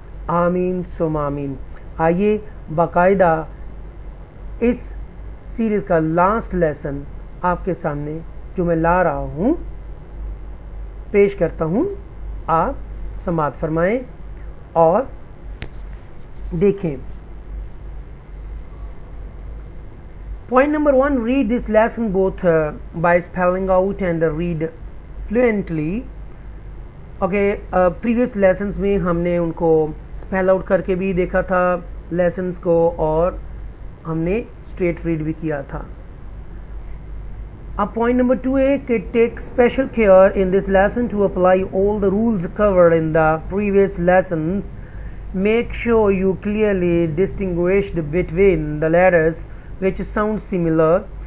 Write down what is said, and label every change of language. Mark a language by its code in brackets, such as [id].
[hi] आमीन सुम आमीन। आइए बाकायदा इस सीरीज़ का लास्ट लेसन आपके सामने जो मैं ला रहा हूँ पेश करता हूँ। आप समाअत फरमाएं और देखें। [en] Point number 1, read this lesson both by spelling out and read fluently. [hi] Okay, previous lessons में हमने उनको स्पेल आउट करके भी देखा था lessons को और हमने straight read भी किया था। [en] अब point number 2 है कि take special care in this lesson to apply all the rules covered in the previous lessons. Make sure you clearly distinguish between the letters which sound similar.